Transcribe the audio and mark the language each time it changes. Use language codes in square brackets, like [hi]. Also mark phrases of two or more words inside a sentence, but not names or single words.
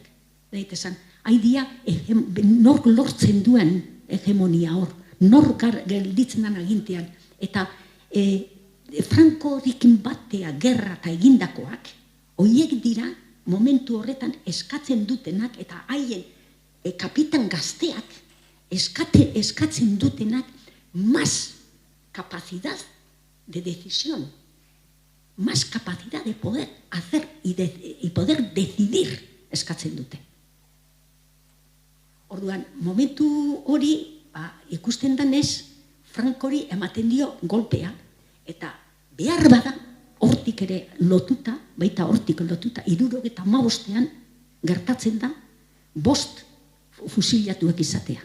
[eu] Daite esan, haidia nor lortzen duen hegemonia hor, nor gelditzen den agintean, eta Franco horrekin batea gerra eta egindakoak, hoiek dira momentu horretan eskatzen dutenak, eta haien kapitan gazteak eskatzen dutenak [es] más capacidad de decisión, más capacidad de poder hacer y poder decidir [eu] eskatzen dute. Orduan, momentu hori ikusten danez, Frankori ematen dio golpea, eta behar bada hortik ere lotuta, baita hortik lotuta, 75ean gertatzen da 5 fusilatuak izatea.